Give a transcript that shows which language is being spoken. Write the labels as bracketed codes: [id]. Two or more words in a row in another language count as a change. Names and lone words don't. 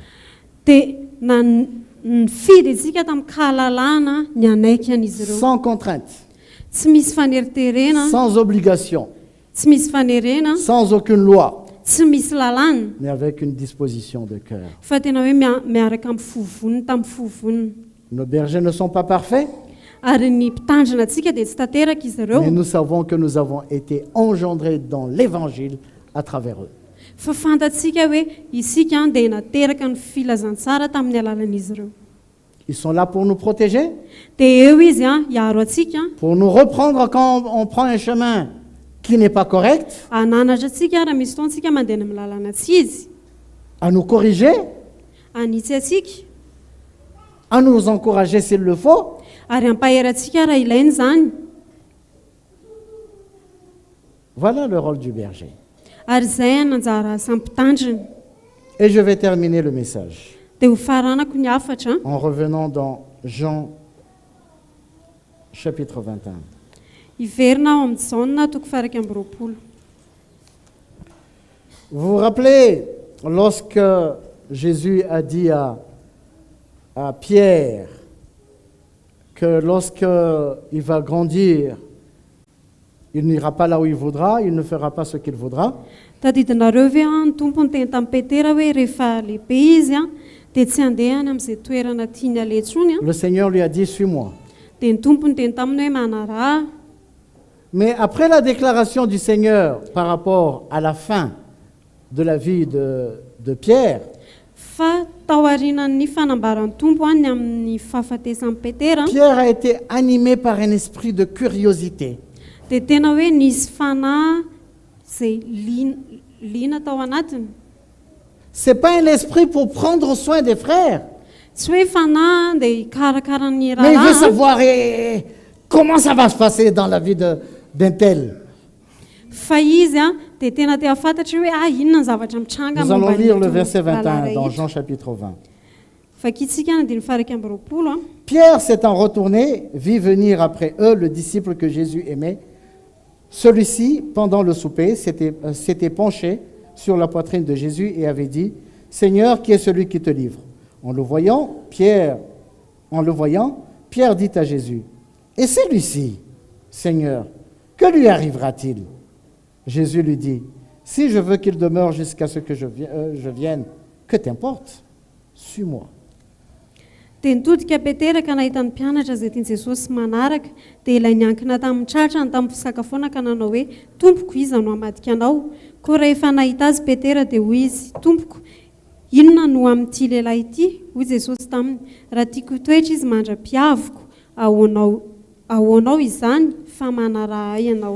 [mg] dia nifidy isika tamin'ny kahalalana ny anaiky an'izy ireo [fr] Sans contrainte, [mg] tsy misy faneriterena [fr] sans obligation, [mg] tsy misy fanerena [fr] sans aucune loi, [mg] tsy misy lalàna [fr] mais avec une disposition de cœur. [mg] fa tena hoe miaraka amin'ny fovoniny tamin'ny fovoniny [fr] Nos bergers ne sont pas parfaits, [mg] ary ny mpitandrina antsika dia tsy tanteraka izy ireo [fr] mais nous savons que nous avons été engendrés dans l'évangile à travers eux. [mg] fa fantatsika hoe isika dia nateraka ny filazantsara tamin'ny alalan'izy ireo [fr] Ils sont là pour nous protéger, [mg] dia eo izy hiaro atsika [fr] pour nous reprendre quand on prend un chemin qui n'est pas correct, [mg] ananatra atsika raha misy fotoantsika mandeha amin'ny lalana tsy izy [fr] à nous corriger, [mg] anitsy atsika [fr] à nous encourager s'il le faut. [mg] ary ampahery atsika raha ilainy zany [fr] Voilà le rôle du berger. [mg] ary izay nanjara asa mpitandrina [fr] Et je vais terminer le message [mg] dia ho faranako ny afatra [fr] en revenant dans Jean chapitre 21. [mg] hiverina ao amin'ny jauna toko faraka amby roapolo [fr] Vous vous rappelez lorsque Jésus a dit à Pierre que lorsqu'il va grandir, il n'ira pas là où il voudra, il ne fera pas ce qu'il voudra. [mg] tadidinareo ve ny tompo ny teny tamin'ny petera hoe rehefa lehibe izy dia tsy andehany amin'izay toerana tiany aletsony [fr] Le Seigneur lui a dit, suis-moi. [mg] dia ny tompo ny teny taminy hoe manaraha [fr] Mais après la déclaration du Seigneur par rapport à la fin de la vie de Pierre, [mg] fa taorianany fanambaran'ny tompo any amin'ny fahafatesan'ny petera [fr] Pierre a été animé par un esprit de curiosité. [mg] dia tena hoe nisy fanahy izay liana tao anatiny [fr] Ce n'est pas un esprit pour prendre soin des frères, [mg] tsy hoe fanahy dia hikarakara ny [fr] mais il veut [mg] rahalahy [fr] savoir comment ça va se passer dans la vie d'un tel. [mg] fa izy dia tena te hafantatra hoe inona ny zavatra mitranga [fr] Nous allons [mg] momba [fr] lire le [mg] nyto [fr] verset 21 [mg] lalana [fr] dans [mg] ito. [fr] Jean chapitre 20. [mg] Fakitsika na dimy faraka amby roapolo [fr] Pierre s'étant retourné, vit venir après eux le disciple que Jésus aimait. Celui-ci, pendant le souper, s'était penché sur la poitrine de Jésus et avait dit, « Seigneur, qui est celui qui te livre ?» En le voyant, Pierre dit à Jésus, « Et celui-ci, Seigneur, que lui arrivera-t-il ?» Jésus lui dit, « Si je veux qu'il demeure jusqu'à ce que je vienne, que t'importe? Suis-moi. » [mg] dia nitodika petera ka nahitany mpianatra izay tiany Jesosy manaraka dia ilay niankina tamin'ny tratrany tamin'ny fisakafoana ka nanao hoe tompoko iza no hamadika anao koa rehefa nahita azy petera dia hoy izy tompoko inona no amin'ity lehilahy ity hoy jesosy taminy raha tiako toetra izy mandra-piaviko ahoanao izany fa manaraha ay ianao.